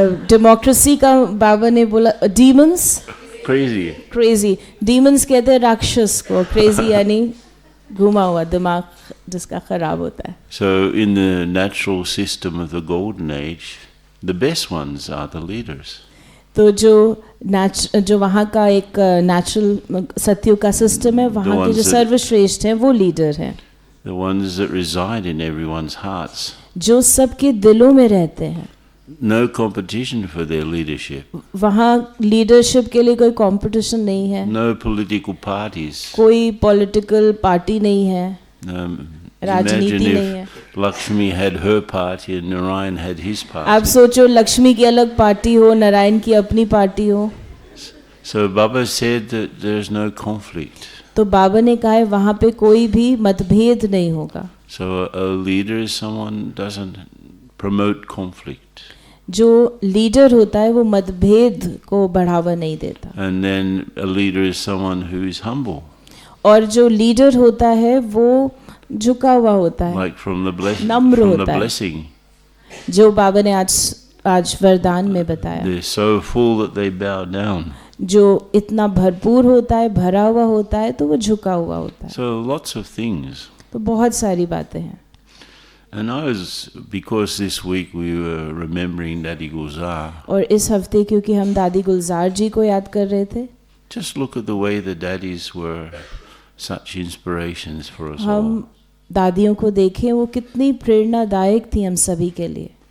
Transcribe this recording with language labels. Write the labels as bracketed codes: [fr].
[hi] Democracy का बाबा ने बोला डीमंस [en] Crazy. Crazy. [hi] डीमंस कहते हैं राक्षस को, क्रेजी यानी घुमा हुआ दिमाग जिसका खराब होता है. [en] So in the natural system of the golden age, the best ones are the leaders. [hi] तो जो वहाँ का एक नेचुरल सत्युग का सिस्टम है, वहाँ के जो सर्वश्रेष्ठ हैं वो लीडर हैं. [en] The ones that reside in everyone's hearts. [hi] जो सबके दिलों में रहते हैं. [en] No competition for their leadership. [hi] वहाँ लीडरशिप के लिए कोई कंपटीशन नहीं है. [en] No political parties. [hi] कोई पॉलिटिकल पार्टी नहीं है. राजनीति नहीं है. [en] Lakshmi had her party and Narayan had his party. [hi] आप सोचो लक्ष्मी की अलग पार्टी हो, नारायण की अपनी पार्टी हो. [en] So Baba said that there is no conflict. [hi] तो बाबा ने कहा है वहाँ पे कोई भी मतभेद नहीं होगा. [en] So a leader is someone doesn't promote conflict. [hi] जो लीडर होता है वो मतभेद को बढ़ावा नहीं देता. [en] And then a leader is someone who is humble. [hi] और जो लीडर होता है वो झुका हुआ होता है. [en] Like from the blessing. [hi] नम्र [en] from [hi] होता [en] the [hi] है. [en] blessing. [hi] जो बाबा ने आज वरदान में बताया. [en] They're so full that they bow down. [hi] जो इतना भरपूर होता है, भरा हुआ होता है, तो वो झुका हुआ होता है. [en] So lots of things. [hi] तो बहुत सारी बातें हैं. [en] And because this week we were remembering Daddy Gulzar. [hi] और इस हफ्ते क्योंकि हम दादी गुलजार जी को याद कर रहे थे. [en] Just look at the way the daddies were such inspirations for us all. [hi] हम दादियों को देखें वो कितनी प्रेरणादायक थी हम सभी के लिए.